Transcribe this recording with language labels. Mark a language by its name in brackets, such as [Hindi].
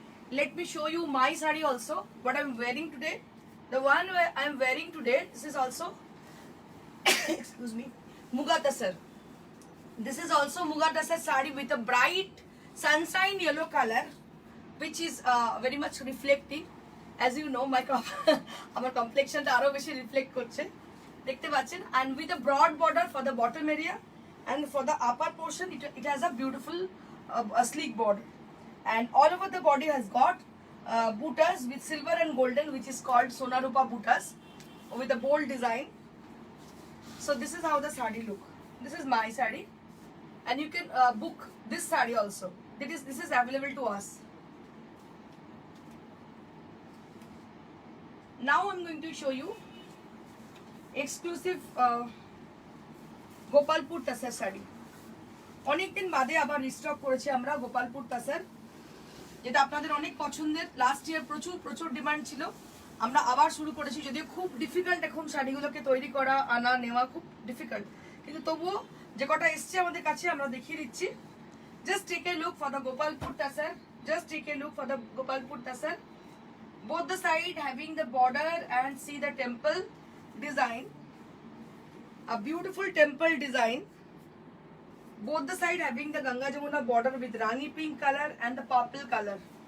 [English] Let me show you my sari also, what I'm wearing today. The one I'm wearing today, this is also excuse me, Muga Tussar. This is also Muga Tussar sari with a bright sunshine yellow color, which is very much reflecting. As you know, my [Bangla] আমার কমপ্লেক্সনটা আরো বেশি reflect করছে, দেখতে পাচ্ছেন। [English] And with a broad border for the bottom area, and for the upper portion it has a beautiful sleek border. And all over the body has got bootas with silver and golden, which is called Sonarupa bootas, with a bold design. So this is how the sari look. This is my sari, and you can book this sari also. This is available to us. Now I'm going to show you exclusive Gopalpur Tussar sari. [Bangla] অনেকদিন বাদে আবার restock করেছি আমরা গোপালপুর তাসার, যেটা আপনাদের অনেক পছন্দের। Last year প্রচুর ডিমান্ড ছিল, আমরা আবার শুরু করেছি। যদিও খুব ডিফিকাল্ট এখন শাড়িগুলোকে তৈরি করা, আনা নেওয়া খুব ডিফিকাল্ট, কিন্তু তবুও যে কটা এসছে আমাদের কাছে আমরা দেখিয়ে দিচ্ছি। [English] Just take a look for the Gopalpur tussar. Just take a look for the Gopalpur tussar. Both the side having the border, and see the temple design, a beautiful temple design. Both the side having the Ganga Jamuna border with Rani pink color and the purple color.